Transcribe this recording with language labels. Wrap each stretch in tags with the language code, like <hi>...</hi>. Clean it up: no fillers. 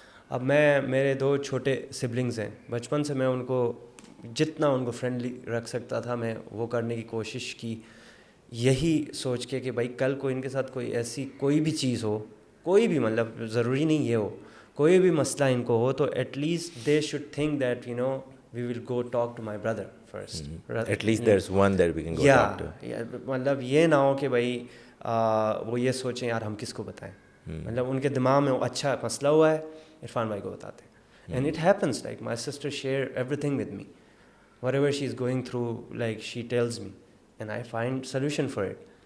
<ur>اب میرے 2 چھوٹے سبلنگز ہیں, بچپن سے میں ان کو جتنا ان کو فرینڈلی رکھ سکتا تھا میں وہ کرنے کی کوشش کی, یہی سوچ کے کہ بھائی کل کو ان کے ساتھ کوئی ایسی کوئی بھی چیز ہو, کوئی بھی مطلب ضروری نہیں یہ ہو, کوئی بھی مسئلہ ان کو ہو تو</ur> <en>At least they should think that we will go talk to my brother first. At least there is one that we can go talk to.</en> <ur>مطلب یہ نہ ہو کہ بھائی وہ یہ سوچیں یار ہم کس کو بتائیں, مطلب ان کے دماغ میں اچھا مسئلہ ہوا ہے عرفان بھائی کو بتاتے ہیں.</ur> <en>And it happens like my sister share everything with me, whatever she is going through like she tells me and I find solution for it.</en>